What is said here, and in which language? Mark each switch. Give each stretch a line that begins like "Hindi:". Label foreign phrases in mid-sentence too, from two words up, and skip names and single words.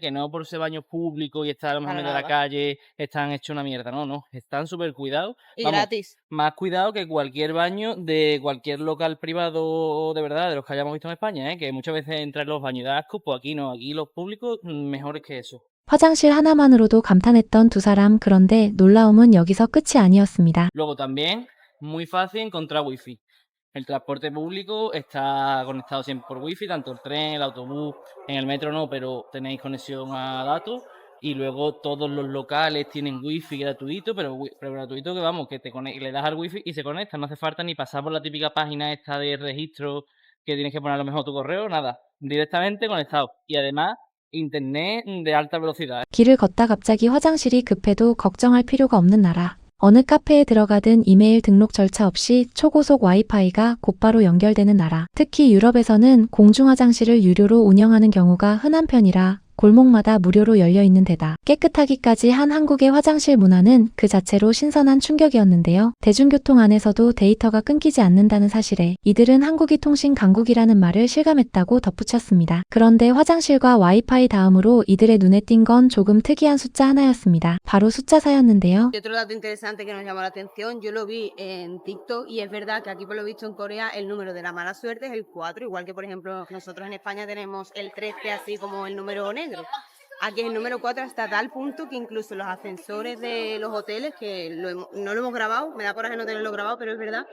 Spanish: Que no por ese baño público y estar a lo mejor en para medio de la nada. calle están hechos una mierda, no, no, están súper cuidados, Y vamos, gratis. más cuidado que cualquier baño de cualquier local privado de verdad, de los que hayamos visto en España, ¿eh? Que muchas veces entran los baños y da asco, pues aquí no, aquí los públicos mejores que eso.
Korean: 화장실 하나만으로도 감탄했던 두 사람. 그런데 놀라움은 여기서 끝이 아니었습니다.
Spanish: Luego también, muy fácil encontrar wifi. El transporte público está conectado siempre por wifi, tanto el tren, el autobús, en el metro no, pero tenéis conexión a datos. Y luego todos los locales tienen wifi gratuito, pero gratuito que vamos, que le das al wifi y se conecta. No hace falta ni pasar por la típica página esta de registro que tienes que poner a lo mejor tu correo, nada. Directamente conectado. Y además, internet de alta velocidad.
Korean: 길을 걷다 갑자기 화장실이 급해도 걱정할 필요가 없는 나라. 어느 카페에 들어가든 이메일 등록 절차 없이 초고속 와이파이가 곧바로 연결되는 나라. 특히 유럽에서는 공중화장실을 유료로 운영하는 경우가 흔한 편이라 골목마다 무료로 열려있는 데다 깨끗하기까지 한 한국의 화장실 문화는 그 자체로 신선한 충격이었는데요. 대중교통 안에서도 데이터가 끊기지 않는다는 사실에 이들은 한국이 통신 강국이라는 말을 실감했다고 덧붙였습니다. 그런데 화장실과 와이파이 다음으로 이들의 눈에 띈 건 조금 특이한 숫자 하나였습니다. 바로 숫자사였는데요.
Spanish: Y otro dato interesante que nos llamó la atención, yo lo vi en TikTok y es verdad que aquí por lo visto en Corea el número de la mala suerte es el 4, igual que por ejemplo nosotros en España tenemos el 13 así como el número negro. Aquí es el número 4 hasta tal punto que incluso los ascensores de los hoteles, que no lo hemos grabado, me da coraje no tenerlo grabado, pero es verdad.